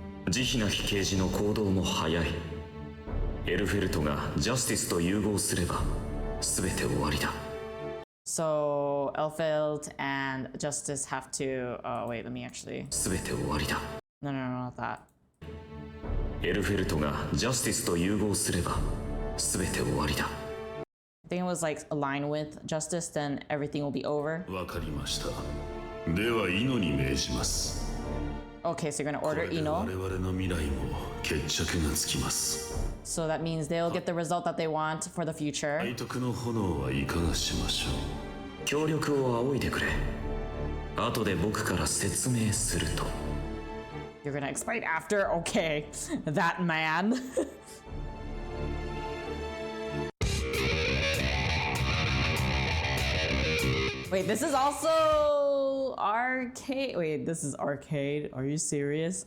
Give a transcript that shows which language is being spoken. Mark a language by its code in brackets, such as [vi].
[ja] 慈悲なき刑事の行動も早い。エルフェルトがジャスティスと融合すれば、全て終わりだ。 [en] So Elfeld and Justice have to... wait, let me actually... [ja] 全て終わりだ。 [en] No, not that. [ja] エルフェルトがジャスティスと融合すれば、全て終わりだ。 [en] I think it was like align with Justice, then everything will be over. [ja] わかりました。ではイノに命じます。 [en] Okay, so you're gonna order [ja] これで [en] Ino. [ja] 我々の未来も決着がつきます。 [en] So that means they'll get the result that they want for the future. [ja] 愛徳の炎はいかがしましょう。協力を仰いでくれ。後で僕から説明すると。 [en] You're gonna explain after? Okay, that man. Wait, this is also arcade. Wait, this is arcade. Are you serious?